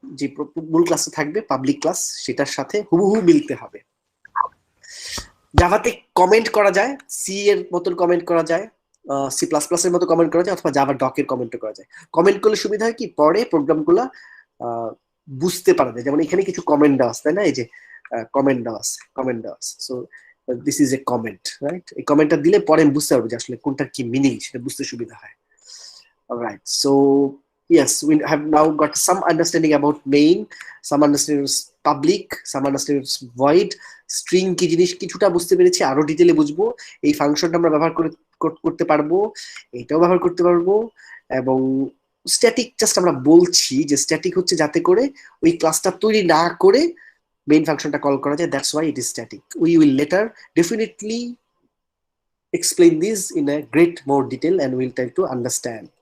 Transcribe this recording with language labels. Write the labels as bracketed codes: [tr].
[bn] যে মূল ক্লাসে থাকবে পাবলিক ক্লাস, সেটার সাথে হুবহু মিলতে হবে। জাভাতে কমেন্ট করা যায়, সি এর মতন কমেন্ট করা যায়, সি প্লাস প্লাস এর মতো কমেন্ট করা যায়, অথবা জাভা ডকের কমেন্টও করা যায়। কমেন্ট করলে সুবিধা হয় কি, পরে প্রোগ্রামগুলো বুঝতে পারা যায়। যেমন এখানে কিছু কমেন্ট দেওয়া আছে, তাই না? এই যে কমেন্ট দেওয়া আছে। So [en] This is a comment, right? [bn] এই কমেন্টটা দিলে পরে আমি বুঝতে পারবো যে আসলে কোনটার কি মিনিং, সেটা বুঝতে সুবিধা হয়। [en] alright, so yes, we have now got some understanding about main, some understanding of public, some understanding of void, string [bn] কি জিনিস কিছুটা বুঝতে পেরেছি, আরো ডিটেইলে বুঝবো। এই ফাংশনটা আমরা ব্যবহার করতে পারবো, এটাও ব্যবহার করতে পারবো। এবং স্ট্যাটিক জাস্ট আমরা বলছি যে স্ট্যাটিক হচ্ছে যাতে করে ওই ক্লাসটা তৈরি না করে মেইন ফাংশনটা কল করা যায়, [en] That's why it is static. We will later definitely explain this in a great more detail and we'll try to understand.